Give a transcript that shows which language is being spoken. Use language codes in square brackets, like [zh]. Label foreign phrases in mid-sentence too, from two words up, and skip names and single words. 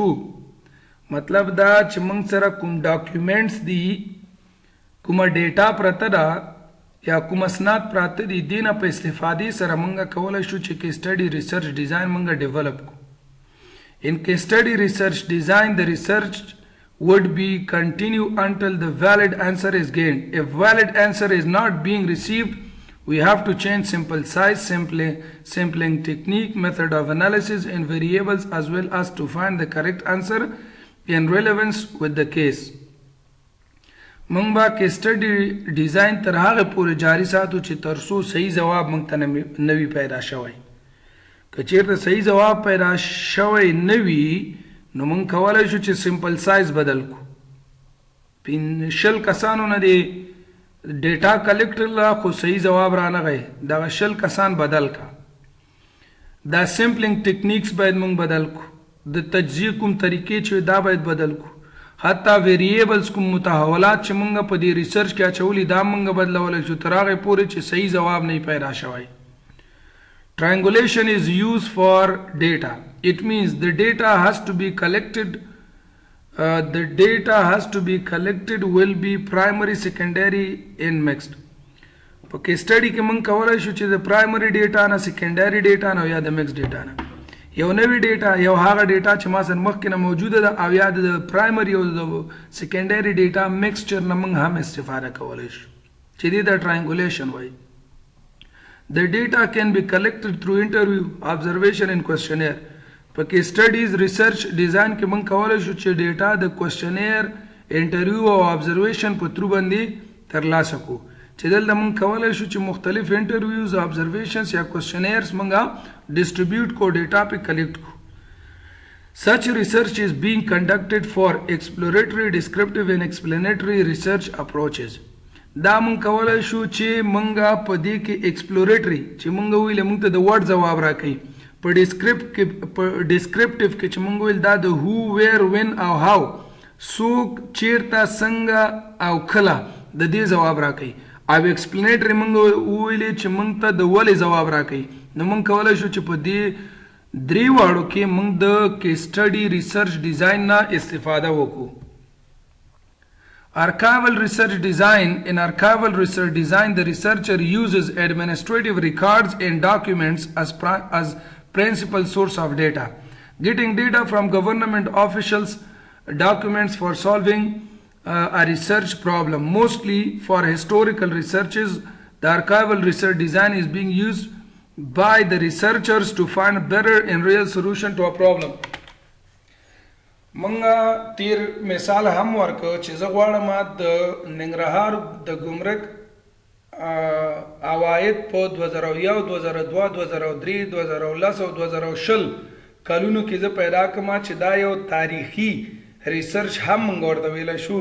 [ps] مطلب دا چې موږ سره کوم ډاکیومنټس دي کومه ډیټا پرته ده یا کوم اسناد پراته دي دې نه په استفادې سره موږ کولی شو چې [en] case study research design [ps] موږ ډیولپ کړو. [en] In case study research design, the research would be continue until the valid answer is gained. If valid answer is not being received, we have to change sample size, sampling technique, method of analysis, and variables as well as to find the correct answer in relevance with the case. [ps] موږ به [en] case study design [ps] تر هغه پورې جاري ساتو چې تر څو صحیح ځواب موږ ته نوي پیدا شوی. که چیرته صحیح ځواب پیدا شوی نه وي نو موږ کولی شو چې [en] sample size [ps] بدل کړو. 50 کسانو نه دی [en] data collect [ps] کړله خو صحیح ځواب رانغی دغه 50 کسان بدل کا. دا [en] sampling techniques [ps] باید موږ بدل کړو. د تجزیه کوم طریقې چې دا باید بدل کو حتی ویریبلز کوم متحولات چې مونږ په دې ریسرچ کې اچولي دا مونږ بدلولی شو تر هغې پورې چې صحیح ځواب نه پیدا شوی. [en] Triangulation is used for data. It means the data has to be collected will be primary, secondary and mixed. [ps] په [en] case study [ps] کې مونږ کولی شو چې د [en] primary data [ps] نه [en] secondary data [ps] نه یا د [en] mix data [ps] نه یو نوی ډیټا یو هغه ډیټا چې ما سره مخکې نه موجوده ده او یا د پرایمري او د [en] secondary data mixture [ps] نه مونږ هم استفاده کولی شو چې دې ته ټرایانګولیشن وایي. [en] The data can be collected through interview, observation and questionnaire. [ps] په [en] case studies research design [ps] کې مونږ کولی شو چې ډیټا د [en] questionnaire interview [ps] او ابزرویشن په ترو باندې ترلاسه کړو چې دلته مونږ کولی شو چې مختلف انټرویوز او ابزرویشنز یا کوشنیرز مونږه ډسټریبیوټ کو ډیټا په کلیکټ کو. [en] Such research is being conducted for exploratory, descriptive and explanatory research approaches. [ps] دا مونږ کولی شو چې مونږه په دې کې ایکسپلوریټري چې مونږ ویل مونږ ته د ورډ ځواب راکوي په ډسکرپټیو کې چې مونږ ویل دا د [en] who where when [ps] او هاو څوک چیرته څنګه او کله د دې ځواب راکوي او ایکسپلینیټري مونږ ویلې چې مونږ ته د ولې ځواب راکوي. نو مونږ کولی شو چې په دې درې واړو کې مونږ د [en] case study research design [ps] نه استفاده وکړو. [en] Archival research design. In archival research design, the researcher uses administrative records and documents as principal source of data. Getting data from government officials, documents for solving a research problem. Mostly for historical researches, the archival research design is being used by the researchers to find better and real solution to a problem. [ps] منګه تیر مثال هم ورکړ چې زه غواړم د ننګرهار د ګمرک عواید په 2001 2002 2003 2010 او 2020 کلونو کې زه پیدا کړم چې دا یو تاریخي ریسرچ هم موږ ورته ویلی شو.